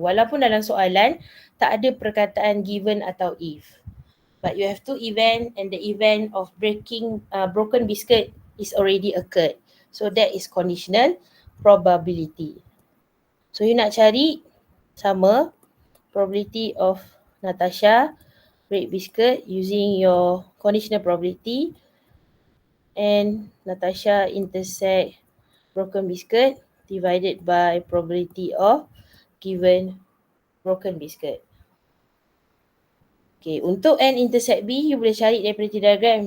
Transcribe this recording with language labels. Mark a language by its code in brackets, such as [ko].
[ms] Walaupun dalam soalan tak ada perkataan given atau if. [en] But you have 2 event and the event of broken biscuit is already occurred. So that is conditional probability. So you [ms] nak cari sama [en] probability of Natasha break biscuit using your conditional probability and Natasha intersect broken biscuit divided by probability of given broken biscuit. [ms] Okay, untuk N intersect B, you boleh cari daripada diagram.